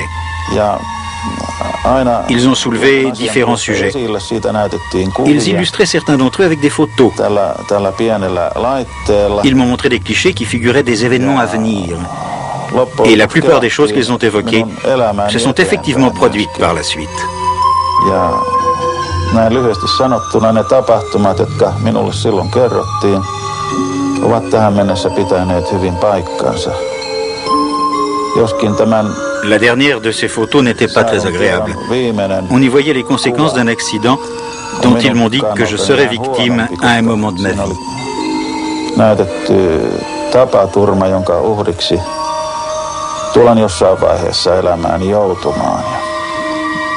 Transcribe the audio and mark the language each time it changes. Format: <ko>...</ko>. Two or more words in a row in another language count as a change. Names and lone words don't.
<fr>Ils ont soulevé différents sujets. Ils illustraient certains d'entre eux avec des photos. Ils m'ont montré des clichés qui figuraient des événements à venir. Et la plupart des choses qu'ils ont évoquées se sont effectivement produites par la suite.</fr> <fi>Näin lyhyesti sanottuna ne tapahtumat, jotka minulle silloin kerrottiin, ovat tähän mennessä pitäneet hyvin paikkansa. Joskin tämän</fi> <fr>La dernière de ces photos n'était pas très agréable. On y voyait les conséquences d'un accident dont ils m'ont dit que je serais victime à un moment de ma vie.</fr> <fi>Näytetty tapaturma, jonka uhriksi tulen jossain vaiheessa elämääni joutumaan.</fi>